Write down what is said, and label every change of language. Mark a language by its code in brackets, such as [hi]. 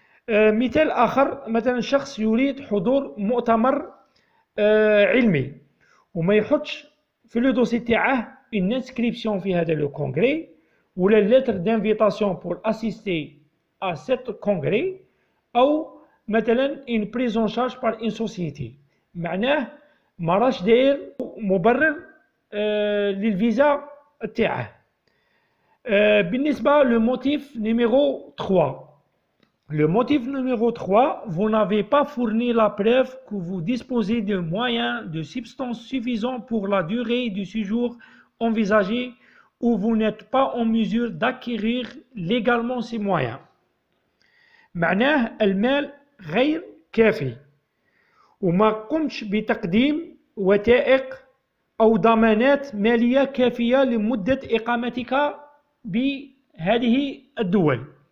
[ar] مثال آخر، مثلا شخص يريد حضور مؤتمر علمي وما يحطش في لو دوسي تاعه [fr] une inscription [ar] في هذا لو كونغري ولا [fr] lettre d'invitation pour assister à cet congrès، [ar] أو مثلا [fr] une prise en charge par une société. [ar] معناه ما راش داير مبرر للفيزا تاعه. بالنسبة للموتيف نيميرو 3. [fr] Le motif numéro 3, vous n'avez pas fourni la preuve que vous disposez de moyens de substance suffisants pour la durée du séjour envisagé, ou vous n'êtes pas en mesure d'acquérir légalement ces moyens. [ar] معناه المال غير كافي وما قمتش بتقديم وثائق أو ضمانات مالية كافية لمدة إقامتك بهذه الدول.